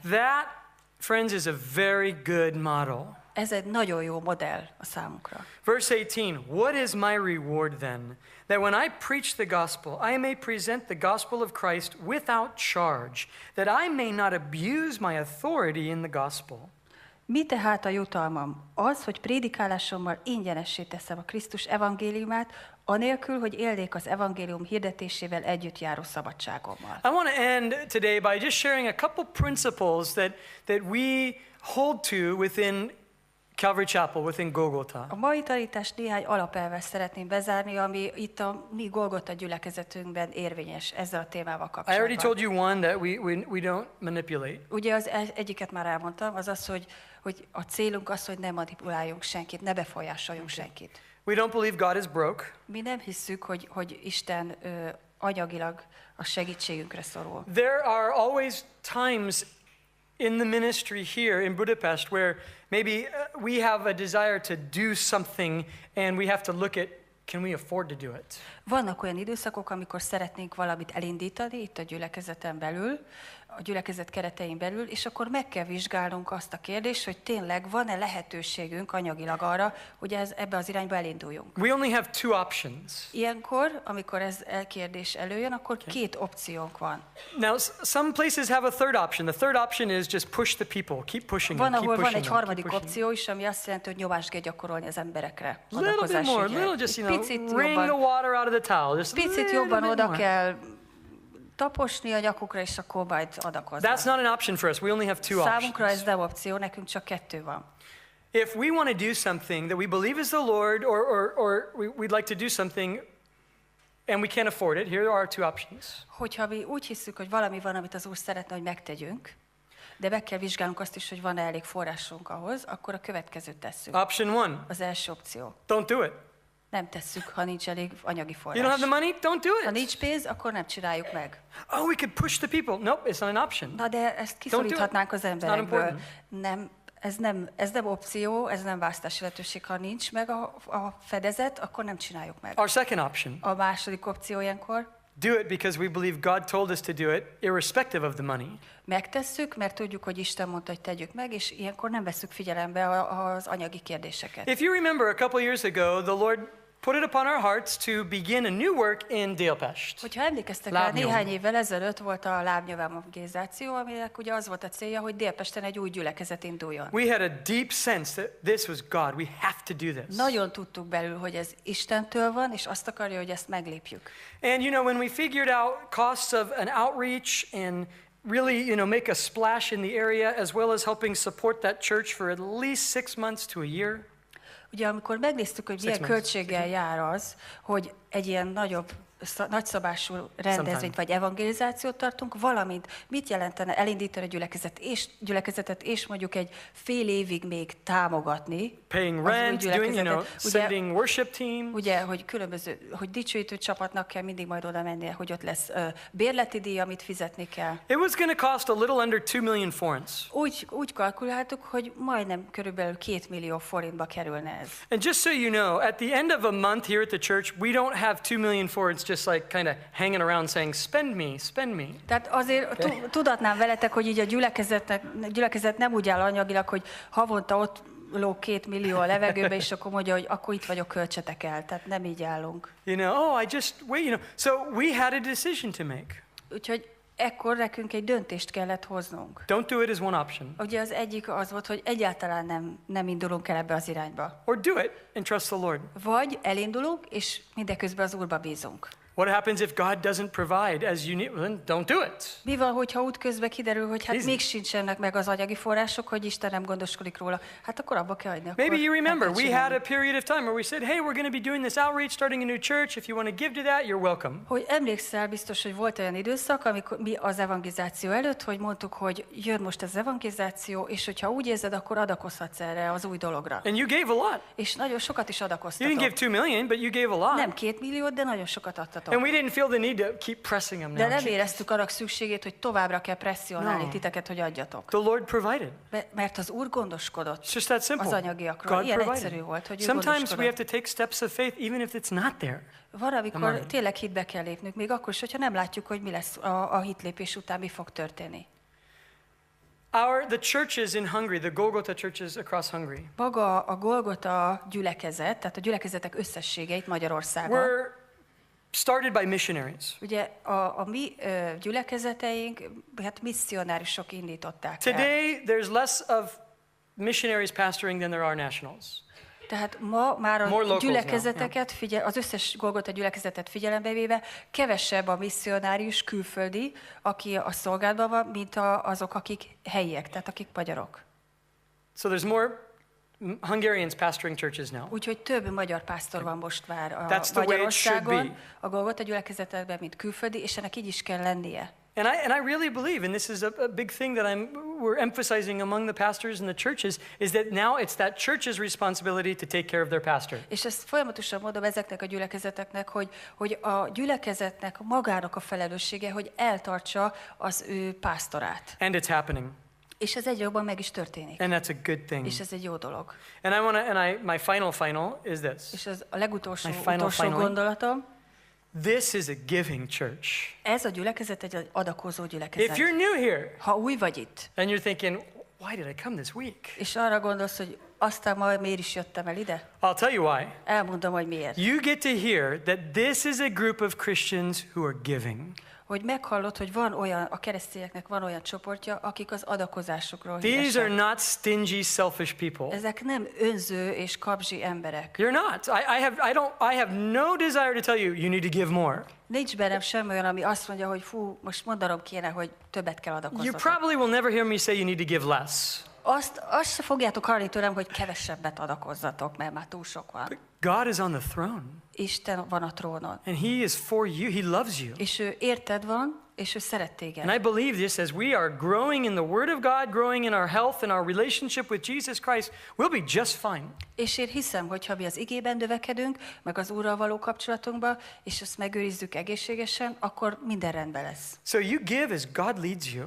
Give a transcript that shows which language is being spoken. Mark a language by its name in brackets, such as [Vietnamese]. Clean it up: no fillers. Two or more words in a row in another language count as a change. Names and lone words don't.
[English] That, friends, is a very good model. [Hungarian] Ez egy nagyon jó modell a számunkra. [English] Verse 18, what is my reward then? That when I preach the gospel, I may present the gospel of Christ without charge, that I may not abuse my authority in the gospel. [Hungarian] Mi tehát a jutalmam? Az, hogy prédikálásommal ingyenessé teszem a Krisztus evangéliumát, anélkül, hogy élnék az evangélium hirdetésével együtt járó szabadságommal. [English] I want to end today by just sharing a couple principles that we hold to within Calvary Chapel, within Golgota. [Hungarian] A mai tanítást néhány alapelvet szeretném bezárni, ami itt a mi Golgota gyülekezetünkben érvényes ezzel a témával kapcsolatban. [English] I already told you one that we don't manipulate. [Hungarian] Ugye az egyiket már elmondtam, az az, hogy a célunk az, hogy ne manipuláljunk senkit, ne befolyásoljunk senkit. [English] We don't believe God is broke. [Hungarian] Mi nem hisszük, hogy Isten anyagilag a segítségünkre szorul. [English] There are always times in the ministry here in Budapest where maybe we have a desire to do something and we have to look at, can we afford to do it? [Hungarian] Vannak olyan időszakok, amikor szeretnénk valamit elindítani itt a gyülekezeten belül, a gyülekezet keretein belül, és akkor meg kell vizsgálnunk azt a kérdést, hogy tényleg van-e lehetőségünk anyagilag arra, hogy ebbe az irányba elinduljunk. [English] We only have two options. [Hungarian] Ilyenkor, amikor ez kérdés előjön, akkor két opciónk van. [English] Now, some places have a third option. The third option is just push the people, keep pushing them, [Hungarian] Van, [English] keep [Hungarian] ahol [English] pushing [Hungarian] van egy [English] them, [Hungarian] harmadik [English] keep pushing [Hungarian] opció is, ami azt jelenti, hogy nyomást kell gyakorolni az emberekre. [English] little bit more, little just, wring the water out of the towel. Just [Hungarian] Picit jobban oda kell taposni a nyakukra, és akkor majd adakozni. [English] That's not an option for us. We only have two [Hungarian] Számunkra ez [English] options. [Hungarian] nem opció, nekünk csak kettő van. [English] If we want to do something that we believe is the Lord, or we'd like to do something and we can't afford it, here are our two options. [Hungarian] Hogyha mi úgy hiszük, hogy valami van, amit az Úr szeretne, hogy megtegyünk, de meg kell vizsgálnunk azt is, hogy van-e elég forrásunk ahhoz, akkor a következőt tesszük. [English] Option one, [Hungarian] Az első opció. [English] don't do it. [Hungarian] Nem tesszük, ha nincs elég anyagi [English] You don't have [Hungarian] forrás. [English] the money? Don't do [Hungarian] Ha [English] it. [Hungarian] nincs pénz, akkor nem csináljuk meg. [English] Oh, we could push the people. Nope, it's not an option. [Hungarian] Na de ezt kiszoríthatnánk az [English] not [Hungarian] emberekből. [English] important. [Hungarian] Nem, ez nem opció, ez nem választási lehetőség. Ha nincs meg a fedezet, akkor nem csináljuk meg. [English] Our second option. [Hungarian] A második opció ilyenkor, [English] Do it because we believe God told us to do it, irrespective of the money. [Hungarian] megtesszük, mert tudjuk, hogy Isten mondta, hogy tegyük meg, és ilyenkor nem veszük figyelembe az anyagi kérdéseket. [English] If you remember, a couple years ago, the Lord put it upon our hearts to begin a new work in Budapest. [Hungarian] Hogyha emlékeztek rá, Lábnyom. néhány évvel ezelőtt volt a lábnyom evangelizáció, aminek ugye az volt a célja, hogy Dél-Pesten egy új gyülekezet induljon. [English] We had a deep sense that this was God. We have to do this. [Hungarian] Nagyon tudtuk belül, hogy ez Istentől van, és azt akarja, hogy ezt meglépjük. [English] And you know, when we figured out costs of an outreach and really, make a splash in the area, as well as helping support that church for at least 6 months to a year. [Hungarian] Ugye amikor megnéztük, hogy milyen költséggel jár az, hogy egy ilyen nagyszabású rendezvényt vagy evangelizációt tartunk, valamint mit jelentene elindítani a gyülekezetet, és mondjuk egy fél évig még támogatni. [English] Paying [Hungarian] az új [English] rent, doing, [Hungarian] gyülekezetet. [English] sending worship teams. [Hungarian] Ugye, hogy hogy dicsőítő csapatnak kell mindig majd oda mennie, hogy ott lesz bérleti díj, amit fizetni kell. [English] It was going to cost a little under 2 million forints. [Hungarian] Úgy kalkuláltuk, hogy majdnem körülbelül 2 millió forintba kerülne ez. [English] And just so you know, at the end of a month here at the church, we don't have 2 million forints just like kind of hanging around saying, spend me, spend me. [Hungarian] Tehát azért tudatnám veletek, hogy így a gyülekezet nem úgy áll anyagilag, hogy havonta ott lóg 2 millió a levegőbe, és akkor mondja, hogy akkor itt vagyok, költsetek el. Tehát nem így állunk. [English] I just wait, So we had a decision to make. [Hungarian] Úgyhogy ekkor nekünk egy döntést kellett hoznunk. [English] Don't do it as one option. [Hungarian] Ugye az egyik az volt, hogy egyáltalán nem indulunk el ebbe az irányba. [English] Or do it and trust the Lord. [Hungarian] Vagy elindulunk, és mindeközben az Úrba bízunk. [English] What happens if God doesn't provide as you need? Well, then don't do it. [Hungarian] Mi van, hogyha útközben kiderül, hogy hát [English] Easy. [Hungarian] még sincsenek meg az anyagi források, hogy Isten nem gondoskodik róla? Hát akkor abba kell hagyni. [English] Maybe you [Hungarian] nem [English] remember, [Hungarian] kell [English] we [Hungarian] csinálni. [English] had a period of time where we said, hey, we're going to be doing this outreach, starting a new church. If you want to give to that, you're welcome. [Hungarian] Hogy emlékszel biztos, hogy volt olyan időszak, amikor mi az evangelizáció előtt, hogy mondtuk, hogy jön most az evangelizáció, és hogyha úgy érzed, akkor adakozhatsz erre az új dologra. [English] And you gave a lot. [Hungarian] És nagyon sokat is [English] You didn't [Hungarian] adakoztatok. [English] give 2 million, but you gave a lot. [Hungarian] Nem 2 milliót, de nagyon sokat adtatok. [English] And we didn't feel the need to keep pressing them [Hungarian] De [English] now. [Hungarian] nem éreztük annak szükségét, hogy továbbra kell presszionálni [English] No. [Hungarian] titeket, hogy adjatok. [English] The Lord provided. [Hungarian] Mert az Úr gondoskodott [English] It's just that simple. [Hungarian] az anyagiakról. [English] God [Hungarian] Ilyen [English] provided. [Hungarian] egyszerű volt, hogy ő [English] Sometimes we [Hungarian] gondoskodott. [English] have to take steps of faith even if it's not there. [Hungarian] Van, amikor [English] money. [Hungarian] tényleg hitbe kell lépnünk, még akkor is, hogyha nem látjuk, hogy mi lesz a hitlépés után, mi fog történni. [English] The churches in Hungary, the Golgota churches across Hungary, [Hungarian] Maga a Golgota gyülekezet, tehát a gyülekezetek összessége itt Magyarországon, [English] were started by missionaries. [Hungarian] ugye a mi gyülekezeteink, hát misszionárisok indították el. [English] Today, there's less of missionaries pastoring than there are nationals. [Hungarian] Tehát ma már [English] More [Hungarian] a [English] locals [Hungarian] gyülekezeteket, az összes Golgota gyülekezetet figyelembe véve kevesebb a misszionárius külföldi, aki a szolgálatban van, mint azok, akik helyiek, tehát akik magyarok. [English] So there's more Hungarians pastoring churches now. [Hungarian] Úgyhogy több magyar pásztor van most már a [English] That's the way it should [Hungarian] Magyarországon, [English] be. [Hungarian] a Golgota gyülekezetekben, mint külföldi, és ennek így is kell lennie. [English] And I really believe, and this is a big thing that we're emphasizing among the pastors and the churches, is that now it's that church's responsibility to take care of their pastor. [Hungarian] És ezt folyamatosan mondom ezeknek a gyülekezeteknek, hogy a gyülekezetnek magának a felelőssége, hogy eltartsa az ő pásztorát. [English] And it's happening. [Hungarian] És ez egyre jobban meg is történik. [English] And that's a good thing. [Hungarian] És ez egy jó dolog. [English] And my final is this. [Hungarian] És az a legutolsó [English] Finally. [Hungarian] gondolatom, [English] This is a giving church. [Hungarian] ez a gyülekezet egy adakozó gyülekezet. [English] If you're new here [Hungarian] Ha új vagy itt, [English] and you're thinking, why did I come this week? [Hungarian] és arra gondolsz, hogy aztán majd miért is jöttem el ide, [English] I'll tell you why. [Hungarian] elmondom, hogy miért. [English] You get to hear that this is a group of Christians who are giving. [Hungarian] Hogy meghallod, hogy van olyan, a keresztényeknek van olyan csoportja, akik az adakozásokról [English] These are [Hungarian] híresek. [English] not stingy, selfish people. [Hungarian] Ezek nem önző és kapzsi emberek. [English] You're not. I have no desire to tell you, you need to give more. [Hungarian] Nincs bennem semmi olyan, ami azt mondja, hogy fú, most mondanom kéne, hogy többet kell [English] You [Hungarian] adakozzatok. [English] probably will never hear me say you need to give less. [Hungarian] Azt se fogjátok hallani tőlem, hogy kevesebbet adakozzatok, mert már túl sok van. [English] God is on the throne, [Hungarian] Isten van a trónon. [English] and He is for you. He loves you. [Hungarian] És ő érted van, és ő szeret téged. [English] And I believe this as we are growing in the Word of God, growing in our health and our relationship with Jesus Christ, we'll be just fine. [Hungarian] És én hiszem, hogy ha mi az igében növekedünk, meg az Úrral való kapcsolatunkba, és ezt megőrizzük egészségesen, akkor minden rendben lesz. [English] So you give as God leads you.